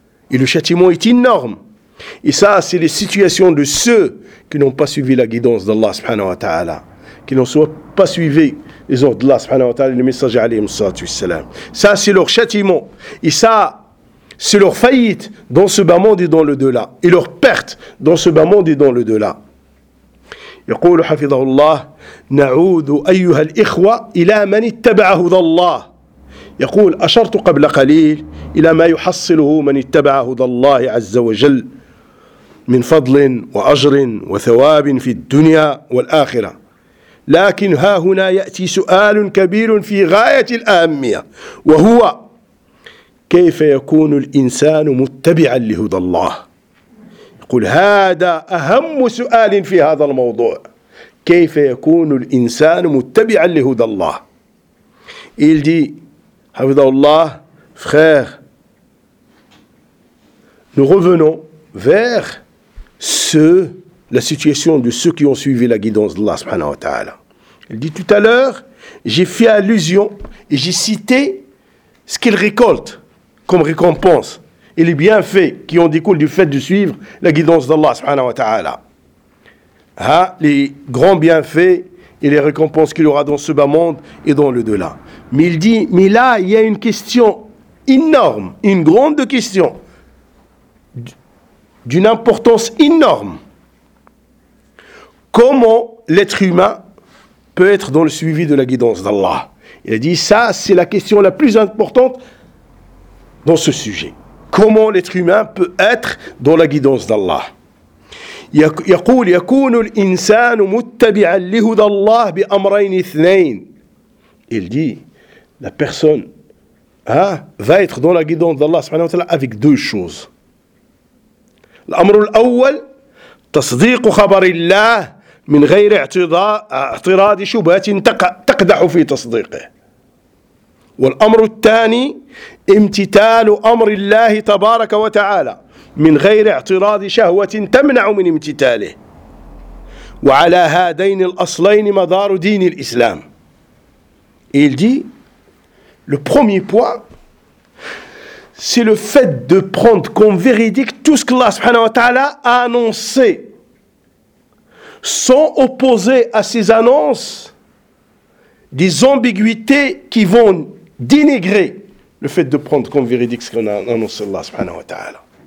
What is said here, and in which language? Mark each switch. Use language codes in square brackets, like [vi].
[fr] Et le châtiment est énorme. Et ça, c'est les situations de ceux qui n'ont pas suivi la guidance d'Allah subhanahu wa ta'ala. Qui n'ont soit pas suivi les ordres d'Allah subhanahu wa ta'ala et le messager alayhi salatu wassalam. Ça, c'est leur châtiment. Et ça, c'est leur faillite dans ce bas monde et dans le delà. Et leur perte dans ce bas monde et dans le delà. [ar] يقول حفظه الله نعود أيها الإخوة إلى من اتبعه هدى الله يقول أشرت قبل قليل إلى ما يحصله من اتبعه هدى الله عز وجل من فضل وأجر وثواب في الدنيا والآخرة لكن ها هنا يأتي سؤال كبير في غاية الأهمية وهو كيف يكون الإنسان متبعا لهدى الله قل هذا أهم سؤال في هذا الموضوع كيف يكون الإنسان متبعا لهدى الله [fr] il dit [ar] حفظه الله frère [fr] nous revenons vers ceux la situation de ceux qui ont suivi la guidance d'Allah subhanahu wa ta'ala il dit tout à l'heure j'ai fait allusion et j'ai cité ce qu'il récolte comme récompense et les bienfaits qui ont découlent du fait de suivre la guidance d'Allah subhanahu wa ta'ala. Hein? Les grands bienfaits et les récompenses qu'il aura dans ce bas monde et dans le delà. Mais il dit, mais là, il y a une question énorme, une grande question, d'une importance énorme. Comment l'être humain peut être dans le suivi de la guidance d'Allah? Il a dit, ça, c'est la question la plus importante dans ce sujet. Comment l'être humain peut être dans la guidance d'Allah? [ar] يقول يكون الإنسان متبعا لهدى الله بأمرين اثنين. [fr] Il dit la personne va être dans la guidance d'Allah subhanahu wa ta'ala avec deux choses. [ar] الأمر الأول تصديق خبر الله من غير اعتراض شبهة تقدح في تصديقه. والأمر الثاني امتثال أمر الله تبارك وتعالى من غير اعتراض شهوة تمنع من امتثاله وعلى هذين الأصلين مدار دين الإسلام. [fr] Il dit le premier point c'est le fait de prendre comme véridique tout ce que Allah subhanahu wa ta'ala a annoncé sans opposer à ses annonces des ambiguïtés qui vont dénigrer le fait de prendre comme véridique ce qu'on a annoncé Allah subhanahu wa ta'ala.